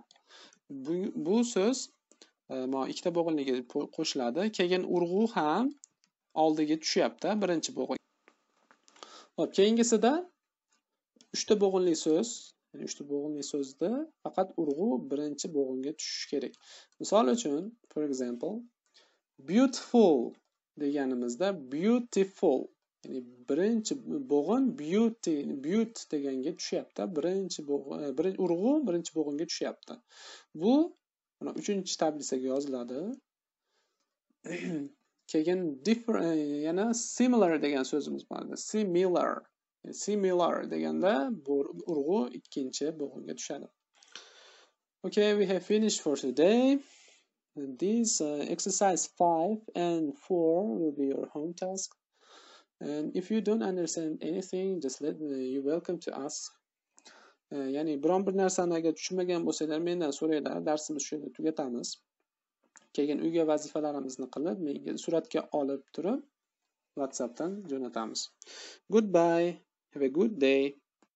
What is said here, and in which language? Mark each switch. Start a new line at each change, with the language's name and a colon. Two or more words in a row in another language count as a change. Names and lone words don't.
Uzbek: Bu so'z mana ikkita bo'g'inliga qo'shiladi. Keyin urg'u ham oldiga tushyapti, birinchi bo'g'in. Xo'p, keyingisida uchta bo'g'inli so'z, ya'ni uchta bo'g'inli so'zda faqat urg'u birinchi bo'g'inga tushishi kerak. Misol uchun,
English: for example,
Uzbek: beautiful deganimizda beautiful, ya'ni birinchi bo'g'in beauty deganga tushyapti. Birinchi urg'u birinchi bo'g'inga tushyapti. Bu mana 3-tablitsaga yoziladi. keyin yana similar degan so'zimiz bor. Similar deganda bu urg'u ikkinchi bo'g'inga tushadi.
English: Okay, we have finished for today. These exercise 5 and 4 will be your home task. And if you don't understand anything, just you're welcome to ask.
Uzbek: Ya'ni biron bir narsani agar tushunmagan bo'lsanglar mendan so'ranglar, darsimizni shu yerda tugatamiz. Keyin uyga vazifalarimizni qilib, menga suratga olib turib WhatsAppdan jo'natamiz.
English: Goodbye. Have a good day.